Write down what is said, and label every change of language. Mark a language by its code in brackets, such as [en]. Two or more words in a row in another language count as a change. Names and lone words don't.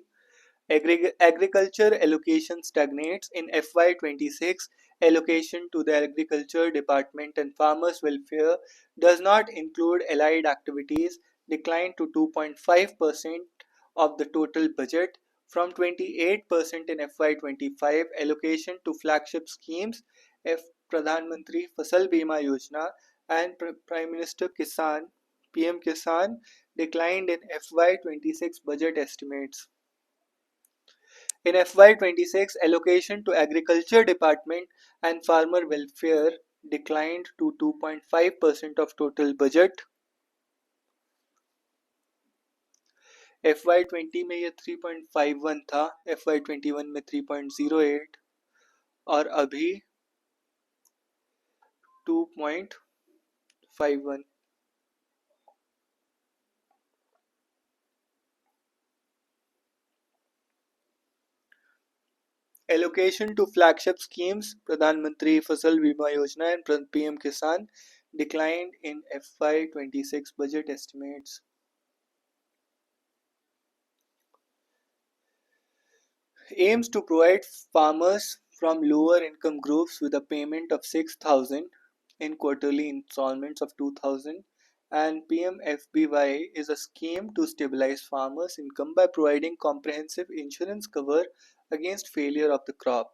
[en] Agriculture allocation stagnates in FY26. Allocation to the Agriculture Department and Farmers Welfare does not include allied activities, declined to 2.5% of the total budget from 28% in FY25. Allocation to flagship schemes, F Pradhan Mantri Fasal Bima Yojana and Prime Minister Kisan PM Kisan declined in FY26 budget estimates. In FY26, allocation to Agriculture Department and Farmer Welfare declined to 2.5% of total budget. [hi] FY20 में ये 3.51 था, FY21 में 3.08 और अभी 2.51. [en] Allocation to flagship schemes Pradhan Mantri Fasal Bima Yojana and PM Kisan declined in FY26 budget estimates. Aims to provide farmers from lower income groups with a payment of 6,000 in quarterly installments of 2,000, and PMFBY is a scheme to stabilize farmers' income by providing comprehensive insurance cover against failure of the crop.